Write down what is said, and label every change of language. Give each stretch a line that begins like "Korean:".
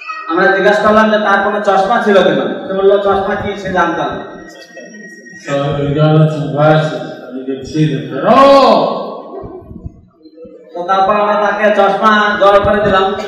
Bangla: আমরা জিজ্ঞাসা করলাম যে তার কোনো চশমা ছিল কিনা। সে বললো চশমা কি সে জানতাম।
English: So we got him some glasses and you could see the thread. Oh!
Bangla: তো তারপর আমরা তাকে চশমা জড়ো করে দিলাম।